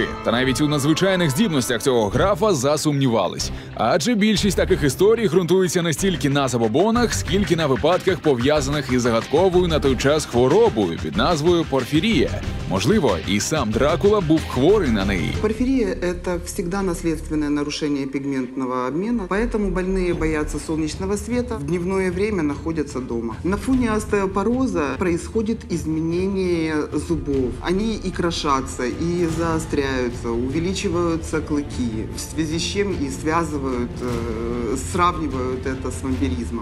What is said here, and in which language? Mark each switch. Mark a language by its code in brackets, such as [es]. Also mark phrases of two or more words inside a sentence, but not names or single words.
[uk] Та навіть у надзвичайних здібностях цього графа засумнівались. Адже більшість таких історій ґрунтується не стільки на забобонах, скільки на випадках, пов'язаних із загадковою на той час хворобою під назвою порфірія. Можливо, і сам Дракула був хворий на неї. [ru] Порфирия – это всегда наследственное нарушение пигментного обмена, поэтому больные боятся солнечного света, в дневное время находятся дома. На фоне остеопороза происходит изменение зубов. Они и крошатся, и заостряются, увеличиваются клыки, в связи с чем и сравнивают это с вампиризмом.